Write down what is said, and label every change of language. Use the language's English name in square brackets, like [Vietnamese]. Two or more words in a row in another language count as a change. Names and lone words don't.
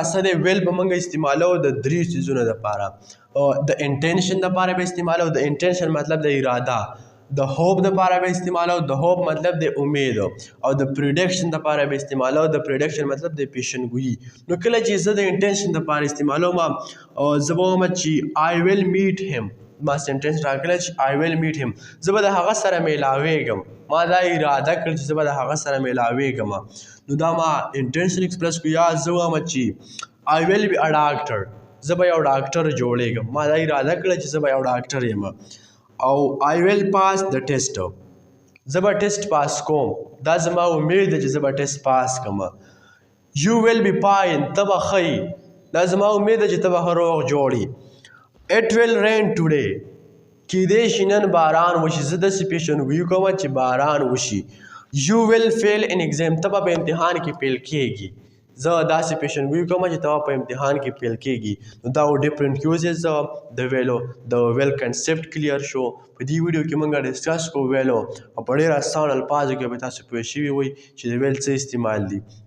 [Pashto] څه دی ویل به موږ استعمالوو د 3 څیزونو دپاره د انټینشن دپاره به استعمالوو د انټینشن مطلب د اراده د هوپ دپاره به استعمالوو د هوپ مطلب د امید او د پریډکشن دپاره به استعمالوو د پریډکشن مطلب د پیشنګویي نو کله چې زه د انټینشن دپاره استعمالوم زه به وایم چې [English] I will meet [Pashto] him ما سنټنس راغلی چې [English] I will meet him [Pashto] زه به د هغه سره میلاویږم ما دا اراده کړ چې زه به د هغه سره میلاویږم نو دا ما [English] intention express [Pashto] کو یا زه وایم چې [English] I will be a doctor [Pashto] زه به یو ډاکټر جوړیږم ما دا اراده کړه چې زه به یو ډاکټر یم او [English] I will pass the test [Pashto] زه به [English] test pass [Pashto] کوم دا زما امید ده چې زه به [English] test pass [Pashto] کوم [English] You will be fine [Pashto] ته به ښه دا زما امید ده چې ته به ښه روغ جوړ [English] It will rain [Pashto] today کېدای شي نن باران وشي زه داسې پیشنګویي کوم چې باران وشي [English] You will fail in exam [Pashto] ته به په امتحان کې فیل کېږي زه داسې پیشنګویي کوم چې ته په امتحان کې فیل کېږي نو دا [English] different uses [Pashto] د ویلو د [English] will concept clear [Pashto] شو په دې ویډیو کې موږ ډسکس کوو ویلو او په ډېر اسان الفاظو کې به تاسو پوه شوي وئ چې د ویل څه استعمال دي